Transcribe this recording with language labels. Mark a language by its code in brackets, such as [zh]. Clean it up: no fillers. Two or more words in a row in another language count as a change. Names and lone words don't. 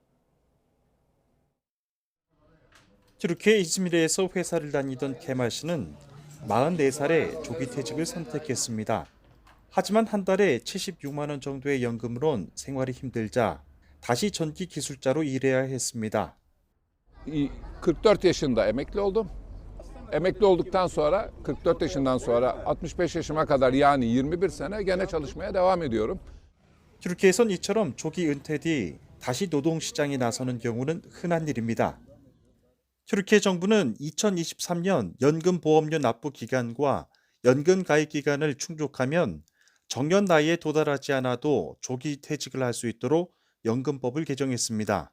[ko] 튀르키예 이즈미르에서 회사를 다니던 케말 씨는 44살에 조기 퇴직을 선택했습니다. 하지만 한 달에 76만 원 정도의 연금으론 생활이 힘들자 다시 전기 기술자로 일해야 했습니다. [tr] 44 yaşında emekli oldum. Emekli olduktan sonra 44 yaşından sonra 65 yaşıma kadar yani 21 sene gene çalışmaya devam ediyorum. [ko] 튀르키예에선 이처럼 조기 은퇴 뒤 다시 노동시장에 나서는 경우는 흔한 일입니다. 튀르키예 정부는 2023년 연금보험료 납부 기간과 연금 가입 기간을 충족하면 정년 나이에 도달하지 않아도 조기 퇴직을 할 수 있도록 연금법을 개정했습니다.